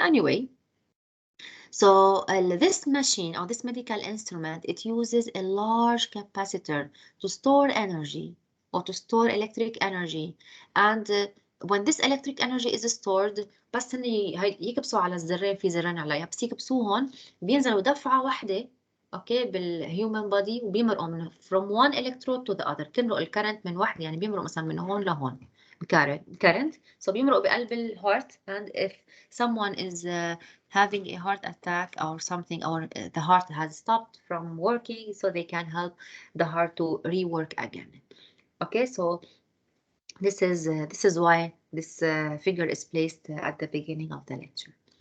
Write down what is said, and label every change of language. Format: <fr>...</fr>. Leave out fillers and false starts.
<en>Anyway, so this machine or this medical instrument, it uses a large capacitor to store energy or to store electric energy. And when this electric energy is stored,</en> <ar>بس إن يكبسوا على الزرين، في زرين عليها، بس يكبسوهم بينزلوا دفعة واحدة اوكي بالهيومن بودي وبيمرقوا من</ar> <en>from one electrode to the other.</en> <ar>بتمرق الكرنت من واحدة، يعني بيمرق مثلا من هون لهون current. So بيمرق بقلب الهارت.</ar> <en>And if someone is having a heart attack or something, or the heart has stopped from working, so they can help the heart to rework again. Okay, so this is why this figure is placed at the beginning of the lecture.</en>